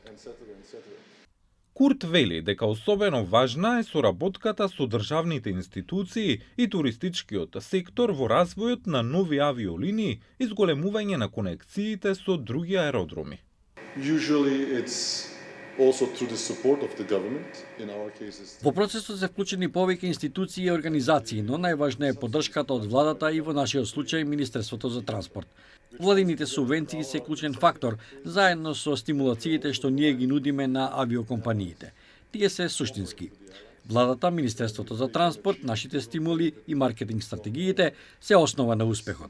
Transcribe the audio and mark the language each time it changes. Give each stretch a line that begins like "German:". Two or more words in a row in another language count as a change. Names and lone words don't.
Macedonian: Курт вели дека особено важна е соработката со државните институции и туристичкиот сектор во развојот на нови авиолинии и зголемување на конекциите со други аеродроми.
English: also through the support of the government, in our cases.
Macedonian: Во процесот се вклучени повеќе институции и организации, но најважна е поддршката од владата и во нашиот случај Министерството за транспорт. Владините субвенции се клучен фактор, заедно со стимулациите што ние ги нудиме на авиокомпаниите. Тие се суштински. Владата, Министерството за транспорт, нашите стимули и маркетинг стратегиите се основа на успехот.